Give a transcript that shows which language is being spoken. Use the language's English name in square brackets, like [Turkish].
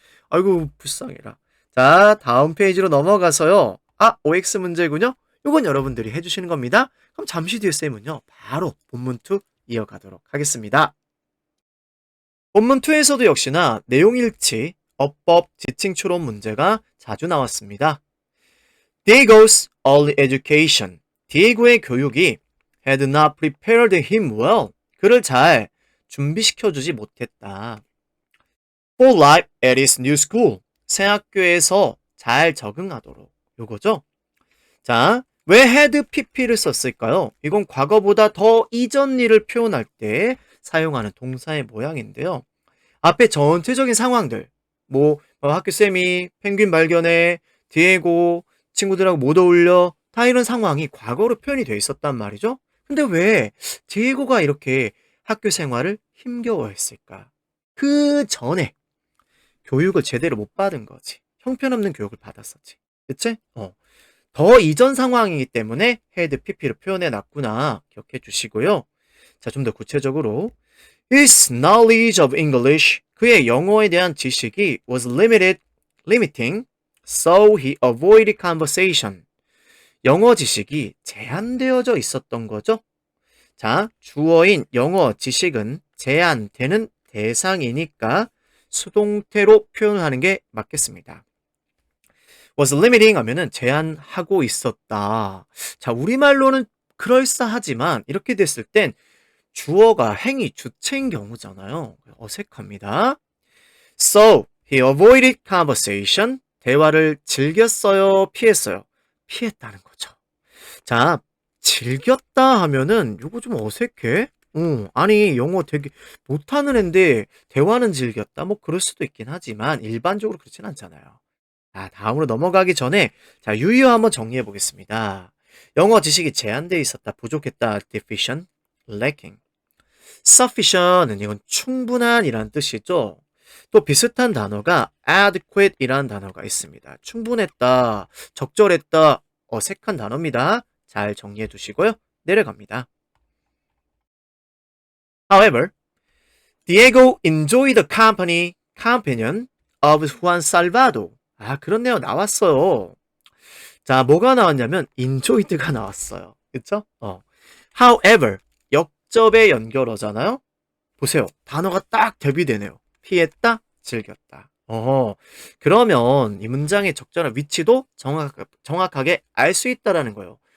[Korean] 아이고 불쌍해라. 자, 다음 페이지로 넘어가서요. OX 문제군요. 이건 여러분들이 해주시는 겁니다. 그럼 잠시 뒤에 쌤은요. 바로 본문 2 이어가도록 하겠습니다. 본문 2에서도 역시나 내용 일치, 어법, 지칭 추론 문제가 자주 나왔습니다. [English] Diego's early education. [Korean] 디에고의 교육이 [English] had not prepared him well. [Korean] 그를 잘 준비시켜주지 못했다. [English] For life at his new school. [Korean] 새 학교에서 잘 적응하도록. 요거죠? 자, 왜 had pp를 썼을까요? 이건 과거보다 더 이전 일을 표현할 때 사용하는 동사의 모양인데요. 앞에 전체적인 상황들, 학교쌤이 펭귄 발견해, 디에고, 친구들하고 못 어울려, 다 이런 상황이 과거로 표현이 돼 있었단 말이죠. 근데 왜 디에고가 이렇게 학교 생활을 힘겨워했을까? 그 전에 교육을 제대로 못 받은 거지. 형편없는 교육을 받았었지. 그치? 더 이전 상황이기 때문에 had pp를 표현해 놨구나. 기억해 주시고요. 자, 좀 더 구체적으로 [English] His knowledge of English, [Korean] 그의 영어에 대한 지식이 [English] was limiting, so he avoided conversation. [Korean] 영어 지식이 제한되어져 있었던 거죠. 자, 주어인 영어 지식은 제한되는 대상이니까 수동태로 표현하는 게 맞겠습니다. was limiting 하면은 제한하고 있었다. 자, 우리말로는 그럴싸하지만 이렇게 됐을 땐 주어가 행위 주체인 경우잖아요. 어색합니다. [English] So, he avoided conversation. [Korean] 대화를 즐겼어요, 피했어요? 피했다는 거죠. 자, 즐겼다 하면은 이거 좀 어색해. 아니 영어 되게 못하는 앤데 대화는 즐겼다. 뭐 그럴 수도 있긴 하지만 일반적으로 그렇진 않잖아요. 자, 다음으로 넘어가기 전에 자, 유의어 한번 정리해 보겠습니다. 영어 지식이 제한되어 있었다, 부족했다, deficient, lacking. sufficient은 이건 충분한 이란 뜻이죠. 또 비슷한 단어가 adequate 이란 단어가 있습니다. 충분했다, 적절했다, 어색한 단어입니다. 잘 정리해 두시고요. 내려갑니다. [English] However, Diego enjoyed the companion of Juan Salvador. [Korean] 그렇네요. 나왔어요. 자, 뭐가 나왔냐면 enjoyed가 나왔어요. 그쵸? However, 역접의 연결어잖아요. 보세요. 단어가 딱 대비되네요. 피했다, 즐겼다. 그러면 이 문장의 적절한 위치도 정확하게 알 수 있다라는 거예요.